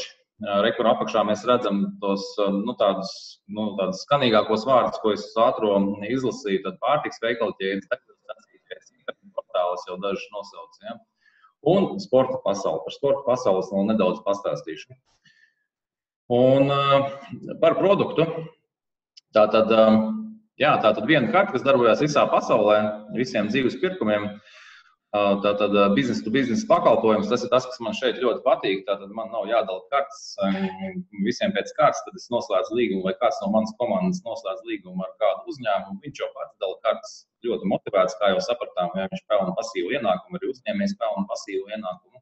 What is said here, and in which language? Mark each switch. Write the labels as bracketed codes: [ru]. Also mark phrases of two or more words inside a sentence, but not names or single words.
[lv] Rekur apakšā mēs redzam tos tādus skanīgākos vārdus, ko es izlasīju, tad pārtiks veikalu ķēdes, portālis jau dažas nosauc. Ja? Un sporta pasauli. Par sporta pasaules vēl nedaudz pastāstīšu. Un par produktu. Tātad viena karta, kas darbojas visā pasaulē, visiem dzīves pirkumiem. Tātad [en] business to business [lv] pakalpojums, tas ir tas, kas man šeit ļoti patīk. Tātad man nav jādala kartas visiem pēc kārtas, tad es noslēdzu līgumu, vai kāds no manas komandas noslēdz līgumu ar kādu uzņēmumu. Viņš jau pats dala kartas ļoti motivēts, kā jau sapratām, ja viņš pelna pasīvu ienākumu, arī uzņēmējs pelna pasīvu ienākumu.